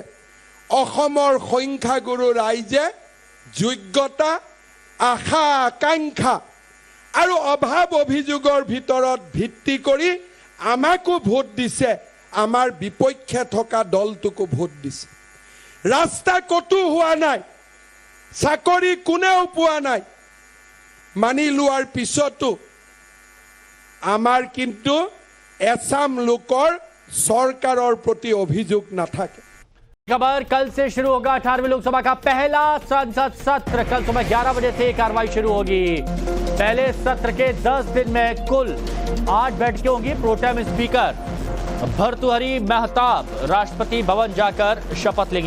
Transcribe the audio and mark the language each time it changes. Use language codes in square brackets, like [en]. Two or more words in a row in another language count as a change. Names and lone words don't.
[as] অসমৰ সংখ্যাগুৰু ৰাইজে যোগ্যতা, আশা আকাংক্ষা আৰু অভাৱ অভিযোগৰ ভিতৰত ভিত্তি কৰি আমাকো ভোট দিছে, আমাৰ বিপক্ষে থকা দলটোকো ভোট দিছে। ৰাস্তা কতো হোৱা নাই, চাকৰি কোনেও পোৱা নাই, মানি লোৱাৰ পিছতো আমাৰ কিন্তু এছাম লোকৰ চৰকাৰৰ প্ৰতি অভিযোগ নাথাকে। [hi] खबर कल से शुरू होगा 18वीं लोकसभा का पहला संसद सत्र। कल सुबह 11 बजे से कार्रवाई शुरू होगी। पहले सत्र के 10 दिन में कुल 8 बैठकें होंगी। प्रोटेम स्पीकर भर्तृहरि महताब राष्ट्रपति भवन जाकर शपथ लेंगे।